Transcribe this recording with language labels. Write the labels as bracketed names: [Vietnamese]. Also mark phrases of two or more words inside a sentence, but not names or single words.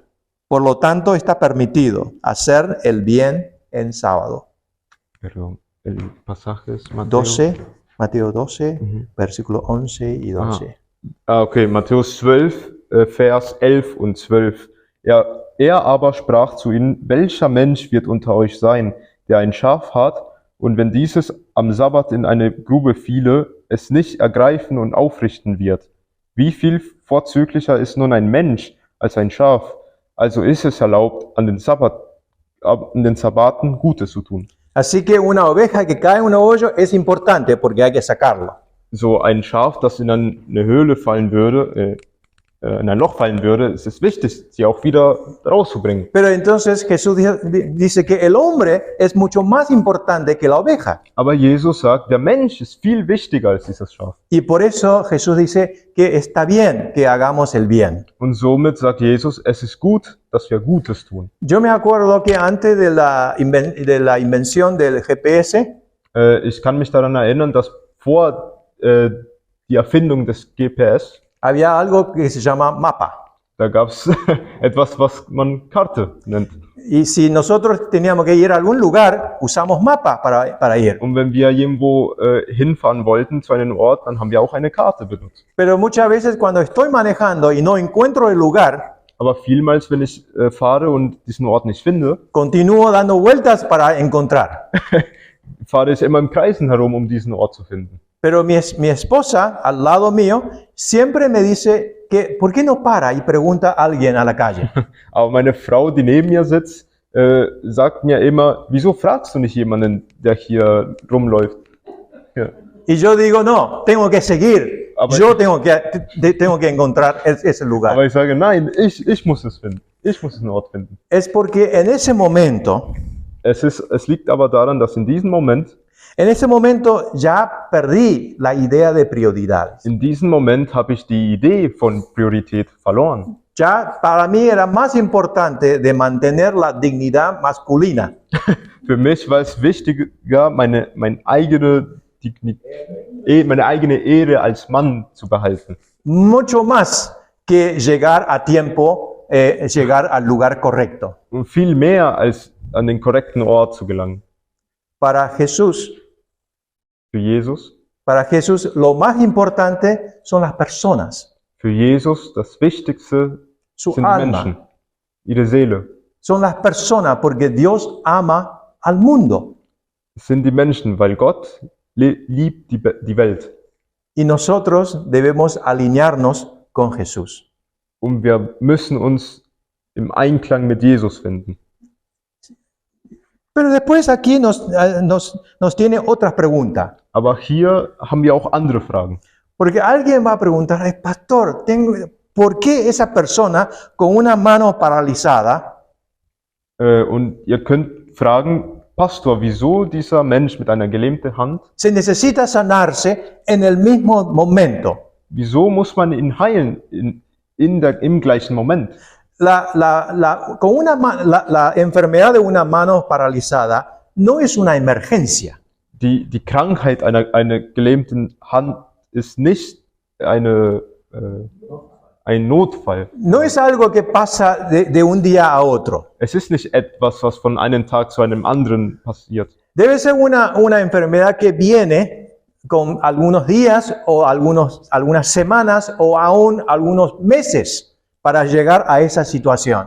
[Spanish] Por lo tanto, está permitido hacer el bien en sábado. Perdón, el pasaje es Mateo 12, Mateo 12, versículo 11 y 12. [German] Okay, Matthäus 12, Vers 11 und 12. Er aber sprach zu ihnen, welcher Mensch wird unter euch sein, der ein Schaf hat, und wenn dieses am Sabbat in eine Grube fiele, es nicht ergreifen und aufrichten wird? Wie viel vorzüglicher ist nun ein Mensch als ein Schaf? Also ist es erlaubt, an den Sabbaten Gutes zu tun. [Spanish] Así que una oveja que cae en un hoyo es importante porque hay que sacarlo. [German] So ein Schaf, das in eine Höhle fallen würde, in ein Loch fallen würde, ist es wichtig, sie auch wieder rauszubringen. [Spanish] Pero entonces Jesús dice que el hombre es mucho más importante que la oveja. [German] Aber Jesus sagt, der Mensch ist viel wichtiger als dieses Schaf. [Spanish] Y por eso Jesús dice que está bien que hagamos el bien. [German] Und somit sagt Jesus, es ist gut, dass wir Gutes tun. [Spanish] Yo me acuerdo que antes de la invención del GPS, [German] Ich kann mich daran erinnern, dass vor die Erfindung des GPS, [Spanish] había algo que se llama mapa. [German] da gab es etwas, was man Karte nennt. [Spanish] Y si nosotros teníamos que ir a algún lugar, usamos mapa para ir. [German] Und wenn wir irgendwo hinfahren wollten zu einem Ort, dann haben wir auch eine Karte benutzt. [Spanish] Pero muchas veces cuando estoy manejando y no encuentro el lugar, [German] Aber vielmals, wenn ich fahre und diesen Ort nicht finde, [Spanish] continúo dando vueltas para encontrar. [German] fahre ich immer im Kreisen herum, um diesen Ort zu finden. [Spanish] Pero mi esposa, al lado mío, siempre me dice que, ¿por qué no para y pregunta a alguien a la calle? [German] Aber meine Frau, die neben mir sitzt, sagt mir immer, wieso fragst du nicht jemanden, der hier rumläuft? Ja. [Spanish] Y yo digo, no, tengo que seguir. [German] Aber [Spanish] Yo tengo que encontrar ese lugar. [German] Aber ich sage, nein, ich muss es finden. Ich muss den Ort finden. [Spanish] Es porque en ese momento [German] Es liegt aber daran, dass in diesem Moment [Spanish] ya perdí la idea de prioridades. [German] In diesem Moment habe ich die Idee von Priorität verloren. [Spanish] Ya para mí era más importante de mantener la dignidad masculina. [German] Für mich war es wichtiger, meine eigene Ehre als Mann zu behalten. [Spanish] Mucho más que llegar a tiempo, llegar al lugar correcto. [German] Und viel mehr als an den korrekten Ort zu gelangen. [Spanish] Para Jesús, lo más importante son las personas. [German] Für Jesus das Wichtigste [Spanish] Su [German] sind die [Spanish] alma. [German] Menschen, ihre Seele. [Spanish] Son las personas porque Dios ama al mundo. [German] Es sind die Menschen, weil Gott liebt die Welt. [Spanish] Y nosotros debemos alinearnos con Jesús. [German] Und wir müssen uns im Einklang mit Jesus finden. [Spanish] Pero después aquí nos tiene otras preguntas. [German] Aber hier haben wir auch andere Fragen. [Spanish] Porque alguien va a preguntar, pastor, ¿por qué esa persona con una mano paralizada [German] Und ihr könnt fragen, Pastor, wieso dieser Mensch mit einer gelähmten Hand, [Spanish] se necesita sanarse en el mismo momento? [German] wieso muss man ihn heilen im gleichen Moment? [Spanish] La enfermedad de una mano paralizada no es una emergencia. [German] Die Krankheit einer gelähmten Hand ist nicht ein Notfall. [Spanish] No es algo que pasa de un día a otro. [German] Es ist nicht etwas, was von einem Tag zu einem anderen passiert. [Spanish] Debe ser una enfermedad que viene con algunos días o algunas semanas o aún algunos meses para llegar a esa situación.